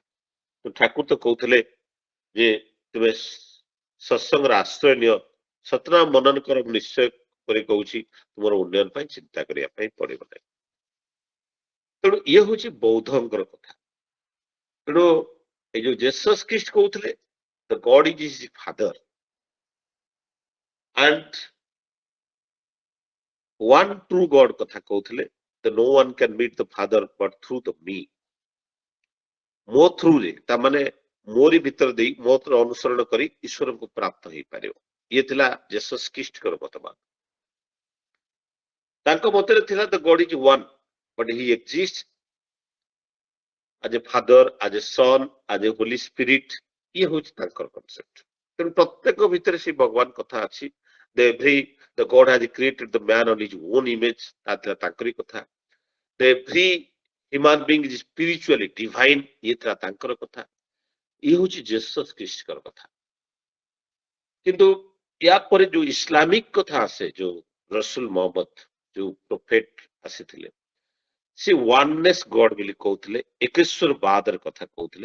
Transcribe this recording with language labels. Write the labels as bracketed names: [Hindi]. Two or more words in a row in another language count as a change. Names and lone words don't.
[Odia] ତ ଠାକୁର ତ କହୁଥିଲେ ଯେ ତୁମେ ସତ୍ସଙ୍ଗର ଆଶ୍ରୟ ନିଅ, ସତନାମ ମନନ କର, ନିଶ୍ଚୟ କରି କହୁଛି ତୁମର ଉନ୍ନୟନ ପାଇଁ ଚିନ୍ତା କରିବା ପାଇଁ ପଡିବ ନାହିଁ। ତେଣୁ ଇଏ ହଉଛି ବୌଦ୍ଧଙ୍କର କଥା। ତେଣୁ ଏଇ ଯୋଉ ଜେସସ୍ ଖ୍ରୀଷ୍ଟ କହୁଥିଲେ [English] the God is his father and one true God [Odia] କଥା କହୁଥିଲେ, [English] no one can meet the father but through the me। [Odia] ମୋ ଥ୍ରୁରେ ତାମାନେ ମୋରି ଭିତରେ ଦେଇ ମୋର ଅନୁସରଣ କରି ଈଶ୍ୱରଙ୍କୁ ପ୍ରାପ୍ତ ହେଇପାରିବ। ଇଏ ଥିଲା ଜେସସ୍ ଖ୍ରୀଷ୍ଟଙ୍କର ମତବାଦ। ତାଙ୍କ ମତରେ ଥିଲା [English] the God is one but he exist as a father, as a son, as a holy spirit। [Odia] ଇଏ ହଉଛି ତାଙ୍କର କନସେପ୍ଟ। ତେଣୁ ପ୍ରତ୍ୟେକ ଭିତରେ ସେ ଭଗବାନ କଥା ଅଛି। [English] the God has created the man on his own image, [Odia] ତା ଥିଲା ତାଙ୍କରି କଥା। [English] the every human being is spiritually divine, [Odia] ଇଏ ଥିଲା ତାଙ୍କର କଥା। ଇଏ ହଉଛି ଜେସସ୍ ଖ୍ରୀଷ୍ଟଙ୍କର କଥା। କିନ୍ତୁ ୟା ପରେ ଯୋଉ ଇସଲାମିକ କଥା ଆସେ, ଯୋଉ ରସୁଲ ମହମ୍ମଦ ଯୋଉ ପ୍ରୋଫେଟ ଆସିଥିଲେ, ସେ [English] oneness God [Odia] ବୋଲି କହୁଥିଲେ, ଏକେଶ୍ୱର ବାଦର କଥା କହୁଥିଲେ।